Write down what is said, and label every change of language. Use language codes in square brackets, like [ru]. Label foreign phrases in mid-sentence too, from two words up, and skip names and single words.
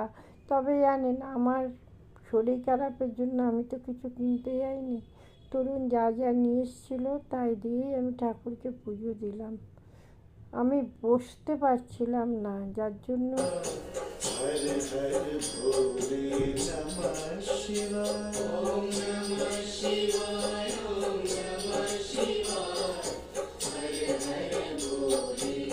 [bn] তবে জানেন, আমার শরীর খারাপের জন্য আমি তো কিছু কিনতে যাইনি। তরুণ যা যা নিয়ে এসেছিলো তাই দিয়েই আমি ঠাকুরকে পুজো দিলাম। আমি বসতে পারছিলাম না, যার জন্য [sa] হরে হরে ভোলে নমঃ শিবায়, ওম নমঃ শিবায়, ওম নমঃ শিবায়, হরে হরে ভোলে,